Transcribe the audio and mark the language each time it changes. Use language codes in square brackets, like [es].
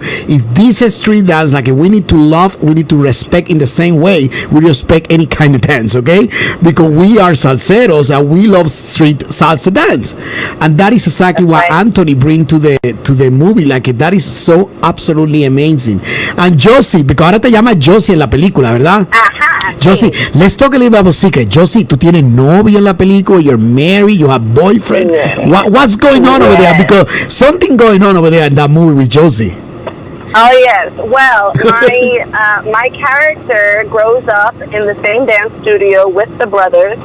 [en] If this is street dance, like we need to love, we need to respect in the same way we respect any kind of dance, okay? Because we are salseros and we love street salsa dance, and that is exactly what Anthony bring to the movie. Like that is so absolutely amazing. And Josie, because [es] ahora te llama Josie en la película, ¿verdad? [en] Josie, let's talk a little bit about secret. Josie, [es] tú tienes novio en la película, [en] you're married, you have boyfriend. What's going on over there? Because something going on over there in that movie with Josie. Oh yes. Well, my character grows up in the same dance studio with the brothers.